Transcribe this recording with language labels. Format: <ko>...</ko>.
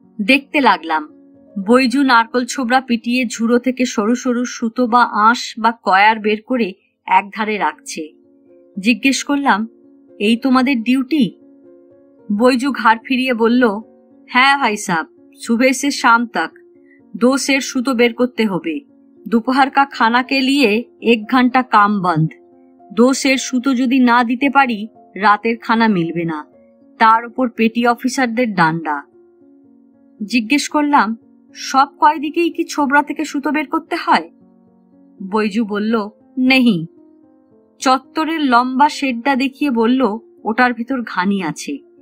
<bn>দেখতে লাগলাম। বৈজু নারকল ছোবড়া পিটিয়ে ঝুড়ো থেকে সরু সরু সুতো বা আঁশ বা কয়ার বের করে একধারে রাখছে। জিজ্ঞেস করলাম, এই তোমাদের ডিউটি? বৈজু ঘাড় ফিরিয়ে বলল, হ্যাঁ ভাই সাব,</bn> <hi>সুবহ সে শাম তক 2 सेर</hi> <bn>সুতো বের করতে হবে।</bn> <hi>दोपहर का खाना के लिए 1 घंटा काम बंद।</hi> <bn>2 सेर সুতো যদি না দিতে পারি রাতের খানা মিলবে না, তার উপর পেটি অফিসারদের ডান্ডা। জিজ্ঞেস করলাম, সব কয়েদিকেই কি ছোবড়া থেকে সুতো বের করতে হয়? বৈজু বলল, নেহি। চত্বরের লম্বা শেডটা দেখিয়ে বলল, ওটার ভিতর ঘানি আছে।</bn>